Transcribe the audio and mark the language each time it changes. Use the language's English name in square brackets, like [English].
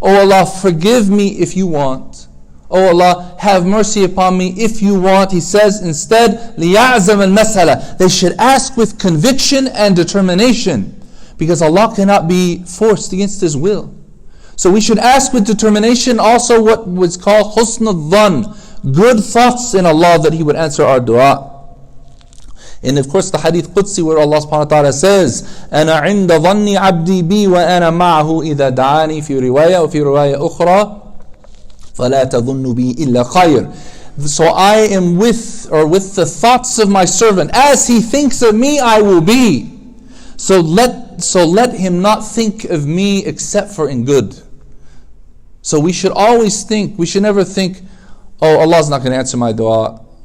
[English] Oh Allah, forgive me if you want. Oh Allah, have mercy upon me if you want. He says instead, liya'zam al-mas'ala. They should ask with conviction and determination, because Allah cannot be forced against His will. So we should ask with determination, also what was called husn al-dhan, good thoughts in Allah that He would answer our dua. And of course the Hadith Qudsi where Allah subhanahu wa ta'ala says, [Arabic] أَنَا عِنْدَ ظَنِّ عَبْدِي بِي وَأَنَا مَعَهُ إِذَا دَعَانِي فِي رِوَايَةٍ وفي رواية أخرى فَلَا تَظُنُّ بِي إِلَّا خَيْرٍ. [English] So I am with the thoughts of my servant. As he thinks of me, I will be. So let him not think of me except for in good. So we should always think, we should never think, oh, Allah's not going to answer my dua.